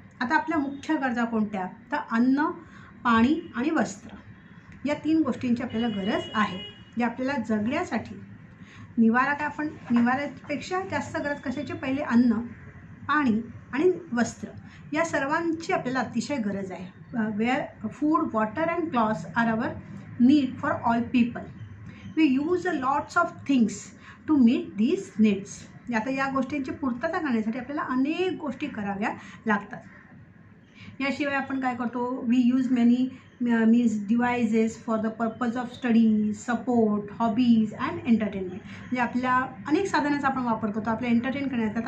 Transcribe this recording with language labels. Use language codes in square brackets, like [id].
[mr] आता आपल्या मुख्य गरजा कोणत्या तर अन्न, पाणी आणि वस्त्र, या तीन गोष्टींची आपल्याला गरज आहे. जे आपल्याला जगण्यासाठी निवाऱ्यापेक्षा जास्त गरज कशाची, पहिले अन्न, पाणी आणि वस्त्र, या सर्वांची आपल्याला अतिशय गरज आहे. [en] Where food, water and clothes are our need for all people. We use a lots of things to meet these needs. [mr] आता या गोष्टींची पूर्तता करण्यासाठी आपल्याला अनेक गोष्टी कराव्या लागतात. याशिवाय आपण काय करतो, [en] We use many means devices for the purpose of study, support, hobbies and entertainment. [mr] म्हणजे आपल्या अनेक साधनांचा आपण वापर करतो आपल्या एंटरटेन करण्यासाठी.